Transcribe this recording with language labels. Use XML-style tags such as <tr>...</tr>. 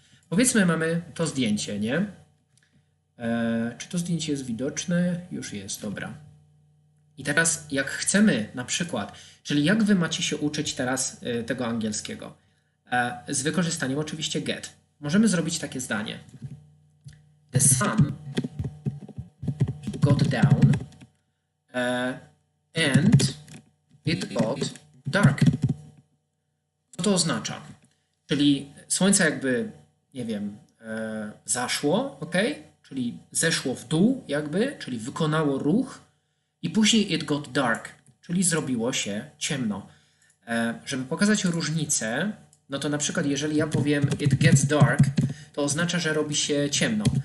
<pl>Powiedzmy, mamy to zdjęcie, nie? Czy to zdjęcie jest widoczne? Już jest, dobra. I teraz jak chcemy na przykład, czyli jak wy macie się uczyć teraz tego angielskiego? Z wykorzystaniem oczywiście get. Możemy zrobić takie zdanie.</pl> <en>The sun got down and it got dark.</en> <pl>Co to oznacza? Czyli słońce jakby, nie wiem, zaszło, ok? Czyli zeszło w dół jakby, czyli wykonało ruch i później</pl> <en>it got dark,</en> <pl>czyli zrobiło się ciemno. Żeby pokazać różnicę, no to na przykład jeżeli ja powiem</pl> <en>it gets dark,</en> <pl>to oznacza, że robi się ciemno.</pl>